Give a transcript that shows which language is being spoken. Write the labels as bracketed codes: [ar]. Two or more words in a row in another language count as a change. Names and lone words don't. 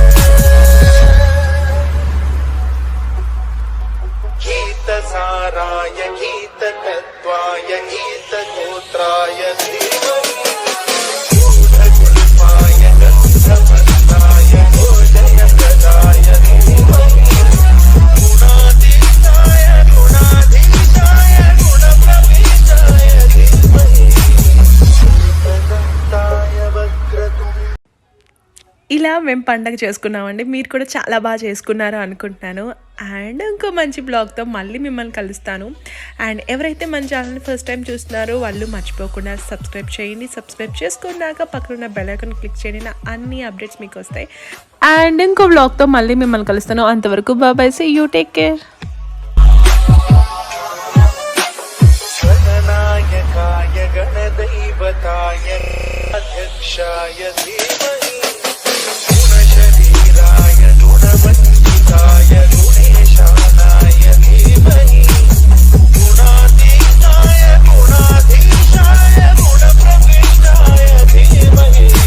[sa] गीतसाराय गीततत्त्वाय गीतगोत्राय धीमहि गूढकल्पाय गन्धवस्त्राय गोजयप्रदाय धीमहि गुणातीताय गुणाधीशाय गुणप्रविष्टाय धीमहि एकदन्ताय वक्रतुण्डाय [te] ఇలా మేము పండగ చేసుకున్నామండి. మీరు కూడా చాలా బాగా చేసుకున్నారు అనుకుంటున్నాను. అండ్ ఇంకో మంచి బ్లాగ్తో మళ్ళీ మిమ్మల్ని కలుస్తాను. అండ్ ఎవరైతే మన ఛానల్ని [en] first time [te] చూస్తున్నారో వాళ్ళు మర్చిపోకుండా సబ్స్క్రైబ్ చేయండి. సబ్స్క్రైబ్ చేసుకున్నాక పక్కన [en] bell icon click [te] చేయండి. నా అన్ని అప్డేట్స్ మీకు వస్తాయి. అండ్ ఇంకో బ్లాగ్తో మళ్ళీ మిమ్మల్ని కలుస్తాను. అంతవరకు బాయ్, [en] see you, take care. [sa] गणनायकाय गणदैवताय अध्यक्षाय धीमहि गुणशरीराय गुणवञ्चिताय गुणेशानाय धीमहि गुणातीताय गुणाधीशाय गुणप्रविष्टाय धीमहि